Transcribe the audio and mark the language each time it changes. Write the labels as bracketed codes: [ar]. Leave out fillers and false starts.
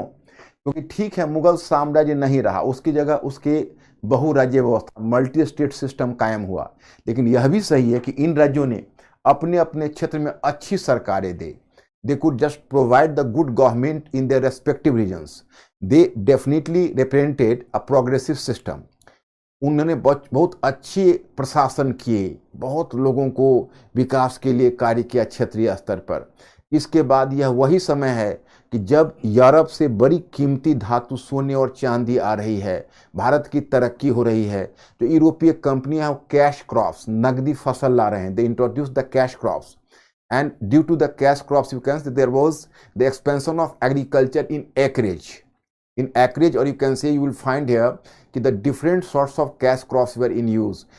[hi] क्योंकि ठीक है मुगल साम्राज्य नहीं रहा, उसकी जगह उसके बहुराज्य व्यवस्था, मल्टी स्टेट सिस्टम कायम हुआ। लेकिन यह भी सही है कि इन राज्यों ने अपने अपने क्षेत्र में अच्छी सरकारें दे, [en] they could just provide the good government in their respective regions. They definitely represented a progressive system. [hi] उन्होंने बहुत अच्छे प्रशासन किए, बहुत लोगों को विकास के लिए कार्य किया क्षेत्रीय स्तर पर। इसके बाद यह वही समय है कि जब यूरोप से बड़ी कीमती धातु सोने और चांदी आ रही है, भारत की तरक्की हो रही है, जो यूरोपीय कंपनियां कैश क्रॉप्स, नकदी फसल ला रहे हैं, [en] They introduce the cash crops, and due to the cash crops you can say there was the expansion of agriculture in acreage, or you can say you will find here कि the different sorts of cash crops were in use।